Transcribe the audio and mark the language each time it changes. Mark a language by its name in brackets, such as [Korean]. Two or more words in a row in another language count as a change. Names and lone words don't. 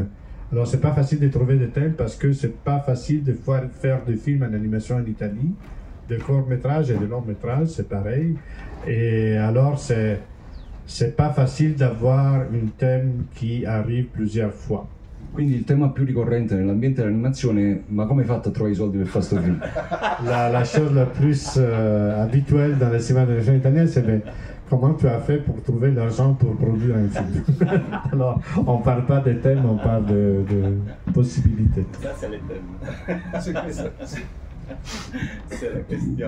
[French] Alors c'est pas facile de trouver des thèmes parce que c'est pas facile de faire des films en animation en Italie, de court-métrage et de long-métrage, c'est pareil. Et alors c'est pas facile d'avoir un thème qui arrive plusieurs fois. [Italian] Quindi il tema più ricorrente nell'ambiente dell'animazione è: ma come hai fatto a trovare i soldi per fare sto film? [French] La chose la plus habituelle dans le cinéma d'animation italien, c'est comment tu as fait pour trouver l'argent pour produire un film. Alors, on ne parle pas de thèmes, on parle de possibilités. Ça, c'est les thèmes. C'est la question.